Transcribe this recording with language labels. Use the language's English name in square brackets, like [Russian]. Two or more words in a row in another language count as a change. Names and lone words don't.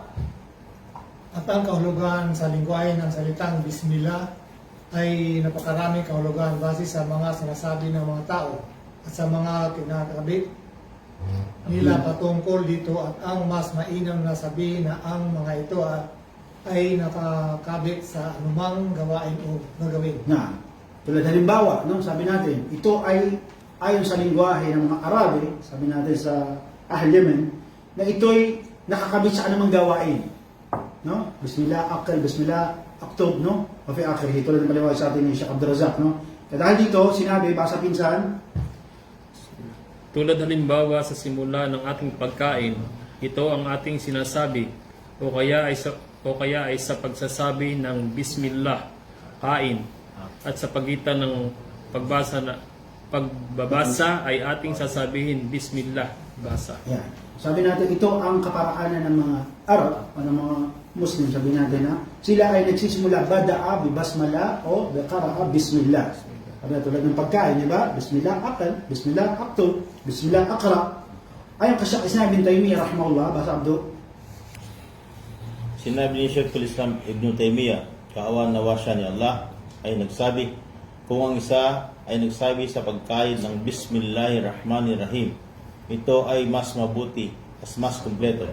[Filipino] At ang kahulugan sa lingwahe ng salitang Bismillah ay napakaraming kahulugan base sa mga sinasabi ng mga tao at sa mga kinakabit nila patungkol dito, at ang mas mainam na sabihin na ang mga ito ay nakakabit sa anumang gawain o gagawin. Na, tulad halimbawa, no, sabi natin, ito ay ayon sa lingwahe ng mga Arabi, sabi natin sa Ahl Yemen, na ito'y nakakabit sa anumang gawain. No? [Arabic] بسم الله، أكل، بسم الله، أكتب, no? O في آخره, [Filipino] tulad ng maliwanag sa atin ni Sheikh Abdul Razak, no? Kaya dahil dito, sinabi, basa pinsan, Tulad halimbawa sa simula ng ating pagkain, ito ang ating sinasabi o kaya ay sa pagsasabi ng Bismillah, kain, at sa pagitan ng pagbabasa ay ating sasabihin Bismillah, basa. yan. Sabi natin, ito ang kaparaanan ng mga Arab, o ng mga Muslim, sabi natin na sila ay nagsisimula [Arabic] بدأ بالبسملة [Filipino] o [Arabic] بقراءة بسم الله. [Filipino] Sabi na tulad ng pagkain, di ba? [Arabic] بسم الله أكل، بسم الله أكتب، بسم الله أقرأ. [Filipino] Ayon kay Sheikh Islam bin Taymiyyah rahimahullah, basa Abdo. Sinabi ni Sheikhul Islam Ibn Taymiyyah, kaawa nawa siya ni Allah, ay nagsabi, kung ang isa ay nagsabi sa pagkain ng Bismillahirrahmanirrahim, ito ay mas mabuti at mas kumpleto.